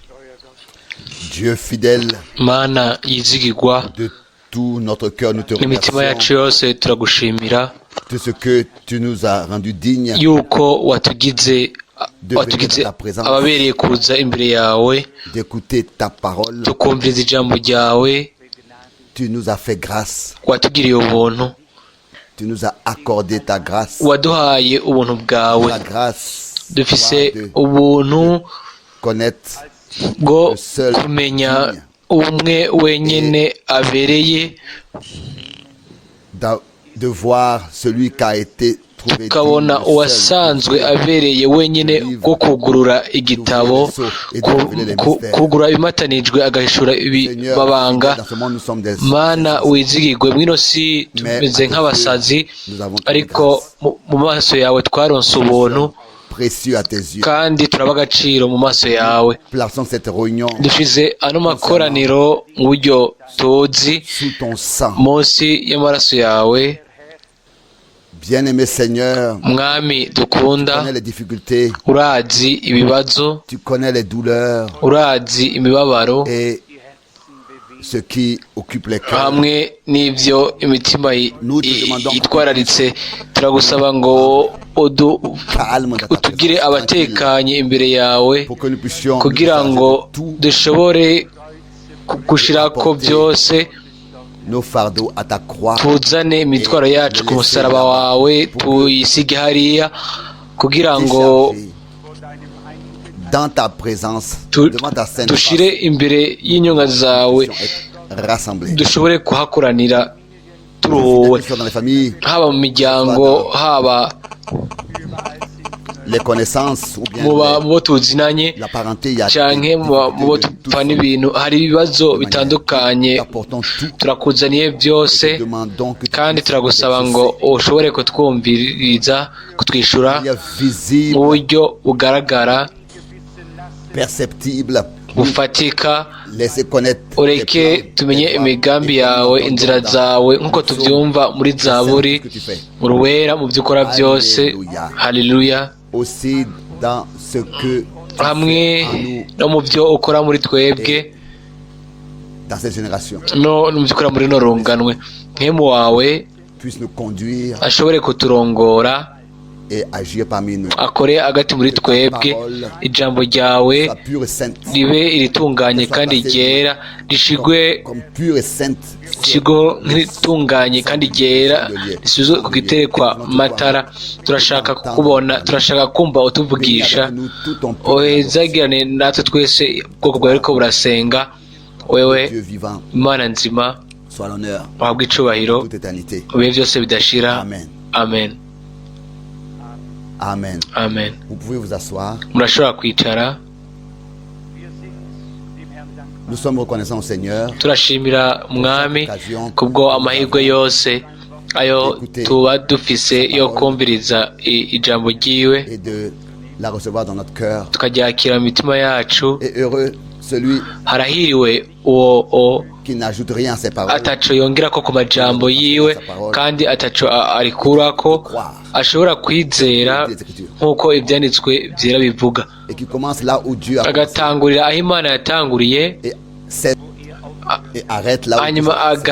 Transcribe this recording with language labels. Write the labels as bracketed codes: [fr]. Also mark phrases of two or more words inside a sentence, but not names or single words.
[fr] Dieu fidèle, [rn] Mana yizigirwa [fr] de tout notre cœur, nous te [rn] n'imitima yacu [fr] remercions [rn] yose turagushimira [fr] de ce que tu nous as rendu dignes [rn] yuko watugize [fr] de venir dans ta [rn] ababereye [fr] présence, [rn] kuza imbere yawe [fr] d'écouter ta parole. [rn] tukumviriza ijambo ryawe. [fr] Tu nous as fait grâce, [rn] Watugiriye ubuntu, [fr] tu nous as accordé ta grâce. [rn] waduhaye ubuntu bwawe. [fr] La grâce [rn] Dufise [fr] de [rn] ubuntu [fr] connaître [rn] bwo [fr] le seul [rn] kumenya [fr] digne, [rn] umwe wenyine abereye, [fr] de voir celui qui a été trouvé [rn] tukabona [fr] digne, le [rn] uwasanzwe [fr] seul, [rn] abereye wenyine bwo kugurura igitabo, kugura ibimatanijwe agahishura ibibabanga. [fr] dans ce monde nous sommes des [rn] Mana wizigirwe, mwino si tumeze nk'abasazi, ariko mu maso yawe twaronse ubuntu [fr] précieux à tes yeux. [rn] kandi turaba agaciro mu maso yawe. [fr] Plaçons cette réunion [rn] Dushize ano makoraniro mu buryo tuzi [fr] sous ton sang. [rn] munsi y'amaraso yawe. [fr] Bien-aimé Seigneur, [rn] Mwami [fr] tu [rn] dukunda, [fr] connais les difficultés, [rn] urazi ibibazo, [fr] tu connais les douleurs [rn] urazi imibabaro [fr] et ce qui occupe les cœurs. [rn] hamwe n'ibyo imitima yitwararitse. Turagusaba ngo [fr] Calme dans ta [rn] utugire [fr] présence, [rn] abatekanye imbere yawe, [fr] pour que nous puissions [rn] kugira ngo [fr] tout [rn] dushobore gushirako byose, [fr] nos fardeaux à ta croix. [rn] tuzane imitwaro yacu ku musaraba wawe, tuyisige hariya, kugira ngo [fr] Dans ta présence, devant ta sainte [rn] dushire imbere y'inyonga zawe, [fr] rassemblés. [rn] dushobore kuhakoranira turuhuwe, [fr] Dans les familles, [rn] haba mu miryango, haba [fr] les connaissances ou bien [rn] mu bo tuzinanye [fr] la parenté, il y a [rn] canke mu bo tupfa n'ibintu. Hari ibibazo bitandukanye, [fr] apportons tout. [rn] turakuzaniye byose, [fr] Demandons que [rn] kandi turagusaba ngo ushobore kutwumviriza, kutwishura [fr] il y a [rn] mu [fr] visible, [rn] buryo bugaragara, [fr] perceptible, [rn] bufatika. [fr] laisser connaître tes [rn] Ureke [fr] plans, [rn] tumenye [fr] tes voies, [rn] imigambi [fr] et [rn] yawe, [fr] comment [rn] inzira [fr] ton [rn] zawe, nk'uko [fr] Psaume, [rn] tubyumva muri zaburi, [fr] ce que tu fais. [rn] uruwera mu byo ukora byose. [fr] Alléluia. [rn] Haleluya. [fr] Aussi dans ce que tu [rn] Hamwe [fr] fais en nous, [rn] no mu byo ukora muri twebwe, [fr] dans cette génération, [rn] no mu byo ukora muri no runganwe. Nk'emu wawe [fr] puisse nous conduire [rn] ashobore kuturongora, [fr] et agir parmi nous. [rn] akore hagati muri twebwe. Ijambo ryawe [fr] Sois pure et sainte, [rn] ribe iritunganye kandi ryera, rishigwe [fr] comme pure et sainte, [rn] ikigo nk'itunganye kandi ryera, risuzwe ku giterekwa matara. Turashaka kukubona, turashaka kumva utuvugisha. [fr] nous tout ton peuple, [rn] Ohezagirane natwe twese, ubwoko bwawe ariko burasenga. Wewe [fr] Dieu vivant, [rn] Imana nzima, [fr] soit l'honneur, [rn] wahabwe icubahiro [fr] toute éternité. [rn] ibihe byose bidashira. [fr] Amen. [rn] Amen. [fr] Amen. [rn] Amen. [fr] Vous pouvez vous asseoir. [rn] Murashobora kwicara. [fr] Nous sommes reconnaissants au Seigneur [rn] Turashimira Mwami kubwo amahirwe yose ayo tuba dufise yo kumviriza ijambo ryiwe, [fr] et de la recevoir dans notre cœur. [rn] tukaryakira mu mitima yacu. [fr] Et heureux celui [rn] Harahiriwe uwo [fr] qui n'ajoute rien à ses paroles. [rn] ataco yongerako ku majambo yiwe, kandi ataco arikurako, ashobora kwizera nk'uko ibyanditswe byera bivuga, [fr] Et qui commence là où Dieu a commencé. [rn] agatangurira aho Imana yatanguriye, [fr] Et arrête là où [rn] hanyuma [fr] Dieu a arrêté.